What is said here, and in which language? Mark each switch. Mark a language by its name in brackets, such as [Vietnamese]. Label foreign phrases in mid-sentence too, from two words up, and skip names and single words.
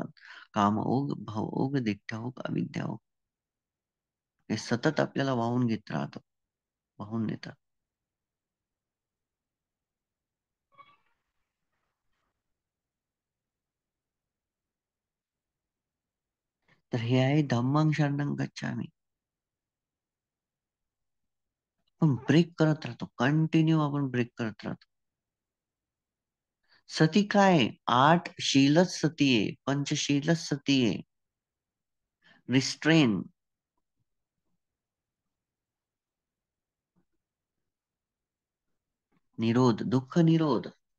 [Marathi] काम ओघ, भाव ओघ, देठा ओघ, अविद्या ओघ, हे सतत आपल्याला वाहून घेत राहतं, वाहून नेतात. तर हे आहे [Pali] धम्मं शरणं गच्छामि. [Marathi] पण ब्रेक करत राहतो, कंटिन्यू आपण ब्रेक करत राहतो. सती काय? 8 शीलच सती आहे, पंचशीलच सती आहे. रिस्ट्रेन, निरोध, दुःख निरोध.